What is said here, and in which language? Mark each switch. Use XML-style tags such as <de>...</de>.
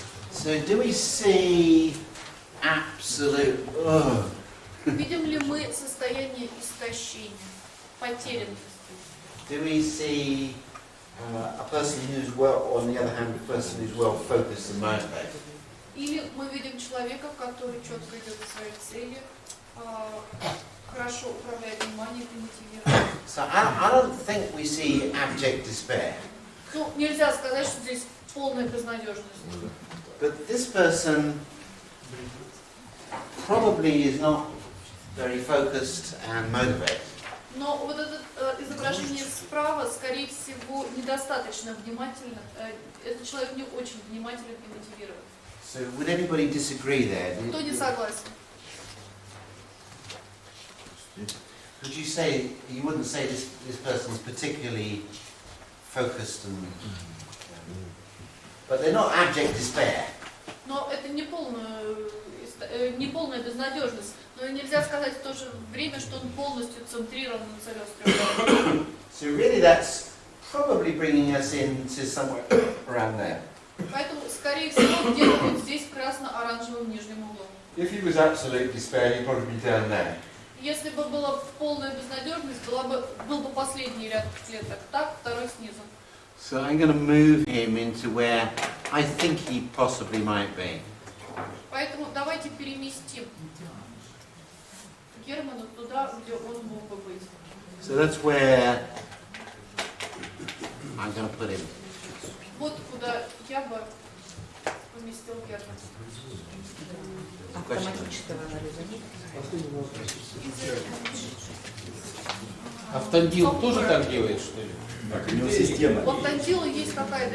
<en>so do we see absolute,</en> <ru>Видим ли мы состояние истощения, потерянности?</ru> <en>do we see a person who's well, on the other hand, a person who's well focused and motivated?</en> <ru>Или мы видим человека, который четко идет к своей цели, хорошо управляет вниманием и мотивирует.</ru> <en>So I don't think we see abject despair.</en> <ru>Ну, нельзя сказать, что здесь полная безнадежность.</ru> <en>But this person probably is not very focused and motivated.</en> <ru>Но вот это изображение справа, скорее всего, недостаточно внимательно. Этот человек не очень внимателен и мотивирован.</ru> <en>So would anybody disagree there?</en> <ru>Кто не согласен?</ru> <en>Would you say, you wouldn't say this person is particularly focused and... But they're not abject despair.</en> <ru>Но это не полная безнадежность. Но нельзя сказать в то же время, что он полностью центрирован на целеустремленности.</ru> <en>So really that's probably bringing us into somewhere around there.</en> <ru>Поэтому, скорее всего, где-то вот здесь в красно-оранжевом нижнем углу.</ru> <en>If he was absolute despair, he'd probably be down there.</en> <ru>Если бы была полная безнадежность, был бы последний ряд клеток. Так, второй снизу.</ru> <en>So I'm going to move him into where I think he possibly might be.</en> <ru>Поэтому давайте переместим Германа туда, где он мог бы быть.</ru> <en>So that's where I'm going to put him.</en> <ru>Вот куда я бы поместил Германа. Автоматического анализа нет? Автандил тоже так делает, что ли? Так, у него система. У Автандила есть какая-то</ru>